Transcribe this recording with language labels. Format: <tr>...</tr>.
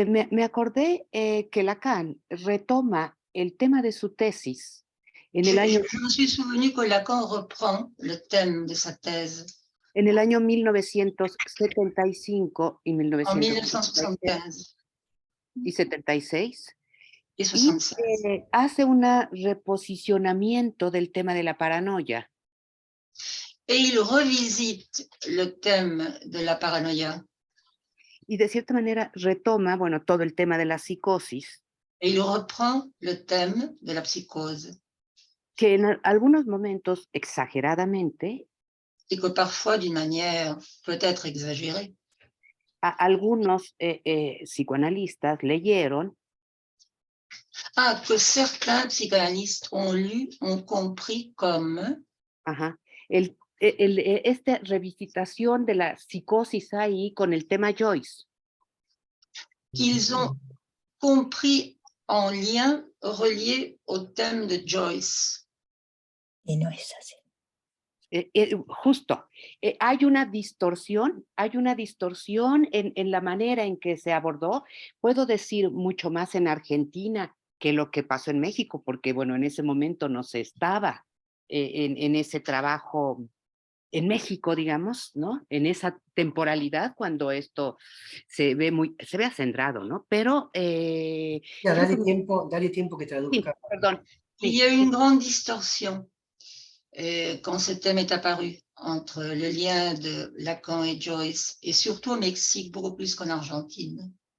<es>Me acordé que Lacan retoma el tema de su tesis en el año...</es> <fr>Je me suis souvenu que Lacan reprend le thème de sa thèse</fr> <es>En el año 1975 y</es> <fr>en 1976. 1975</fr> <es>Y 76.</es> <fr>et</fr> <es>Y 76. hace un reposicionamiento del tema de la paranoia.</es> <fr>Et il revisite le thème de la paranoïa.</fr> <es>Y de cierta manera retoma, bueno, todo el tema de la psicosis,</es> <fr>Et il reprend le thème de la psychose.</fr> <es>que en algunos momentos, exageradamente,</es> <fr>Et que parfois, d'une manière peut-être exagérée,</fr> <es>algunos psicoanalistas leyeron</es> <fr>que certains psychanalystes ont lu, ont compris comme</fr> <es>esta revisitación de la psicosis ahí con el tema Joyce.</es> <fr>qu'ils ont compris en lien relié au thème de Joyce.</fr> <es>Y no es así. Justo, hay una distorsión en la manera en que se abordó. Puedo decir mucho más en Argentina que lo que pasó en México, porque bueno, en ese momento no se estaba en ese trabajo en México, digamos, ¿no? En esa temporalidad cuando esto se ve acendrado, ¿no? Pero... Ya, dale tiempo que traduzca. Sí, perdón.</es> <fr>Il y a eu une grande distorsion quand ce thème est apparu entre le lien de Lacan et Joyce, et surtout au Mexique, beaucoup plus qu'en Argentine.</fr>